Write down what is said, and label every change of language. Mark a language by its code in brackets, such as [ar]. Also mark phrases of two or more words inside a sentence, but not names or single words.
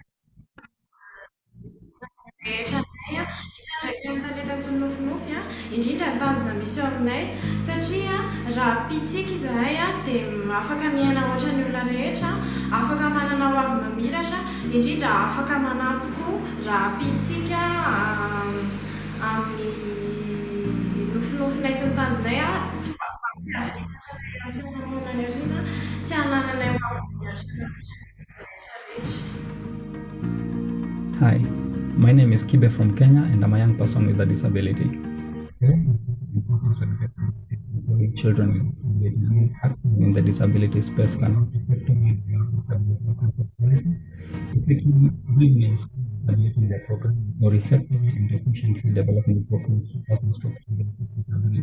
[mg] rehetra sy nofinofy indrindra ny tanjona misy eo aminay satria raha pitsika izahay dia afaka miaina ohatra ny olona rehetra, afaka manana ho avy mamiratra, indrindra afaka manampy koa raha pitsika amin'ny nofinofinay sy ny tanjonay tsy mampiavaka sy hanananay ho avy mamiratra. [en] Hi, my name is Kibe from Kenya and I'm a young person with a disability. Children with disabilities in the disability space can effectively influence the program or effectively and efficiently developing the program to disability.